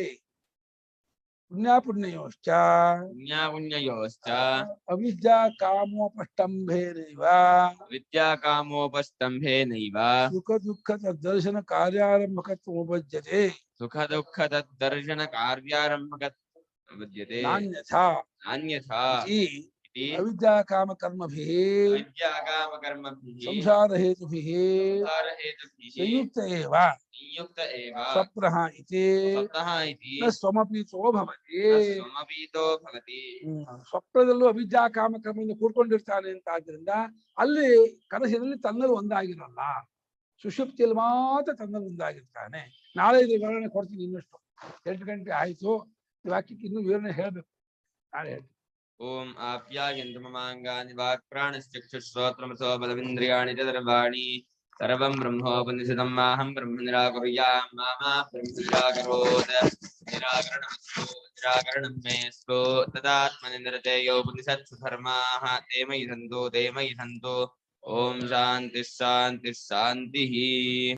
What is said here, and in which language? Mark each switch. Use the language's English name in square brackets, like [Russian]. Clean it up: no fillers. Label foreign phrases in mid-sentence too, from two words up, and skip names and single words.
[Sanskrit] ಪುಣ್ಯಯೋಶ್ಚ ಅವಿದ್ಯಾ ಕಾಮೋಪಷ್ಟಂಭೇನೈವ ಸುಖ ದುಃಖ ತದ್ದರ್ಶನ ಕಾರ್ಯಾರಂಭಕತ್ವೋಪಜ್ಯತೆ. ನಾನ್ಯಥಾ ಅವಿದ್ಯಾ ಕಾಮ ಕರ್ಮಭಿಃ ಸಂಸಾರ ಹೇತುಭಿಃ ಸಂಯುಕ್ತ ಏವ ಸ್ವಪ್ನಃ ಇತಿ ನ ಸ್ವಮಪೀತೋ ಭವತಿ. [Kannada] ಸ್ವಪ್ನದಲ್ಲೂ ಅವಿದ್ಯಾ ಕಾಮ ಕರ್ಮದಿಂದ ಕೂಡ್ಕೊಂಡಿರ್ತಾನೆ ಅಂತ ಆದ್ರಿಂದ ಅಲ್ಲಿ ಕನಸಿನಲ್ಲಿ ತನ್ನಲ್ಲಿ ಒಂದಾಗಿರಲ್ಲ. ಸುಷುಪ್ತಿಯಲ್ಲಿ ಮಾತ್ರ ತನ್ನಲ್ಲಿ ಒಂದಾಗಿರ್ತಾನೆ. ನಾಳೆ ಇದು ವಿವರಣೆ ಕೊಡ್ತೀನಿ. ಇನ್ನಷ್ಟು 8 ಗಂಟೆ ಆಯ್ತು. ಈ ವಾಕ್ಯಕ್ಕೆ ಇನ್ನೂ ವಿವರಣೆ ಹೇಳ್ಬೇಕು, ನಾಳೆ ಹೇಳ್ತೀನಿ. [Sanskrit] ಓಂ ಆಪ್ಯಾಯಂತು ಮಮಾಂಗಾನಿ ವಾಕ್ ಪ್ರಾಣಶ್ಚಕ್ಷುಶ್ರೋತ್ರಮಸೋ ಬಲಮಿಂದ್ರಿಯಾಣಿ ಚ ಸರ್ವಂ ಬ್ರಹ್ಮೋಪನಿಷದಂ ಮಾಹಂ ಬ್ರಹ್ಮ ನಿರಾಕುರ್ಯಾಂ ಮಾ ಬ್ರಹ್ಮ ನಿರಾಕರೋತ್. ನಿರಾಕರಣಂ ಮೇಸ್ತು ತದಾತ್ಮನಿ ನಿರತೇಯೋ ಉಪನಿಷತ್ಸು ಧರ್ಮಾಃ ತೇ ಮಯಿ ಸಂತು. ಓಂ ಶಾಂತಿ ಶಾಂತಿ ಶಾಂತಿ.